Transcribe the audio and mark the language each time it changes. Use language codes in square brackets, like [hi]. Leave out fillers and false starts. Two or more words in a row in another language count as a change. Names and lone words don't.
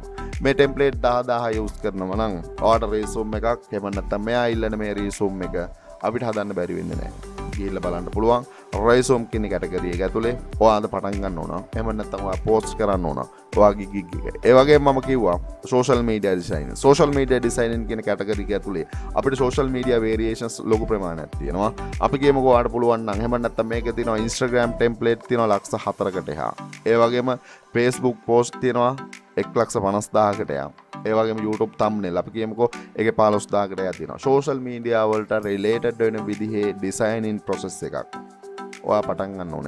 [si] මේ template 10000 use කරනවා නම් ඔයාලට resume එකක් එහෙම නැත්නම් මෙයා ඉල්ලන මේ resume එක අපිට හදන්න බැරි වෙන්නේ නැහැ. ගිහිල්ලා බලන්න පුළුවන් resume කියන කැටගරිය එක ඇතුලේ ඔයාද පටන් ගන්න ඕන. එහෙම නැත්නම් ඔයා post කරන්න ඕන. ඔයාගේ gig එක. ඒ වගේම මම කිව්වා [en] social media design. social media designing [si] කියන කැටගරි එක ඇතුලේ අපිට [en] social media variations [si] ලොකු ප්‍රමාණයක් තියෙනවා. අපි කියමුකෝ ඔයාට පුළුවන් නම් එහෙම නැත්නම් මේකේ තියෙනවා Instagram template තියෙනවා ලක්ෂ 4කට එහා. ඒ වගේම Facebook post තියෙනවා 1,50,000කට එහා. ඒ වගේම YouTube thumbnail අපි කියමුකෝ ඒකේ 15000කට එහා තියෙනවා. [en] social media [si] වලට related වෙන විදිහේ [en] designing process [si] එකක් ඔයා පටන් ගන්න ඕනේ.